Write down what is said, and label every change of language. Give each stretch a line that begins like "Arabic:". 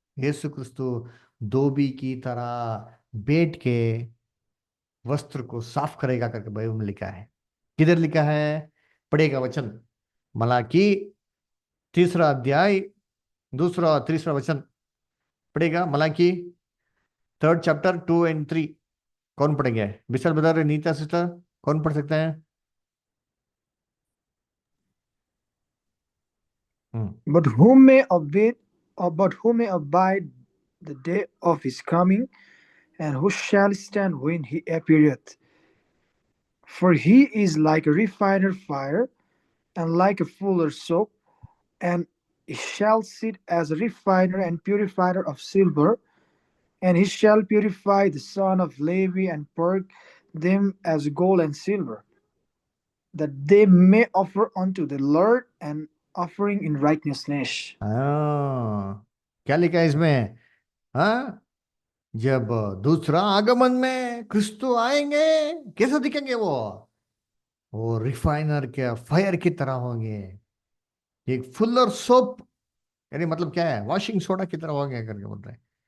Hindi: यीशु क्रिस्तु धोबी की तरह बैठ के वस्त्र को साफ करेगा करके बाइबल में लिखा है। किधर लिखा है? पढ़ेगा वचन, मलाकी तीसरा अध्याय दूसरा और तीसरा वचन पढ़ेगा।
English: Malachi 3rd chapter 2 and 3।
Hindi: कौन पढ़ेंगे? विशाल बता रहे, नीता सिस्टर, कौन पढ़ सकते हैं? हम्म।
English: But who may abide the day of his coming, and who shall stand when he appeareth? For he is like a refiner fire, and like a fuller's soap, and he shall sit as a refiner and purifier of silver, and he shall purify the son of Levi and purge them as gold and silver, that they may offer unto the Lord an offering in righteousness.
Hindi: क्या लिखा है इसमें? हाँ, जब दूसरा आगमन में क्रिस्तु आएंगे, कैसे दिखेंगे वो रिफाइनर के फायर की तरह होंगे। एक फुलर सोप, यानी मतलब क्या है? वॉशिंग सोडा की तरह होंगे करके बोल रहे हैं।